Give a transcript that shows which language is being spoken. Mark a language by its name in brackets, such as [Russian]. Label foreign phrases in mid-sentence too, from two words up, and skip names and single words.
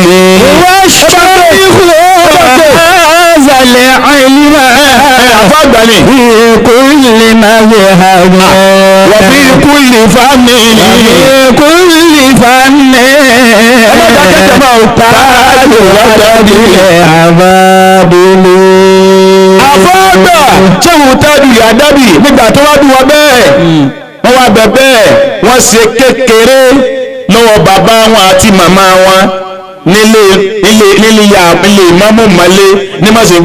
[Arabic] والشيخ هذا العلم في كل مذهب وفي كل فن تاج أدب الأفاضل. [Yoruba] àfọ́gbà Ṣéhù Tájù Àdábì nígbà tó wá bí wọn bẹ́ẹ̀ wọ́n wá bẹ̀ bẹ́ẹ̀ wọ́n ṣe kékeré lọ́wọ́ bàbá wọn àti màmá wọn nílé ìmáàmù Málé ní Màsígbà.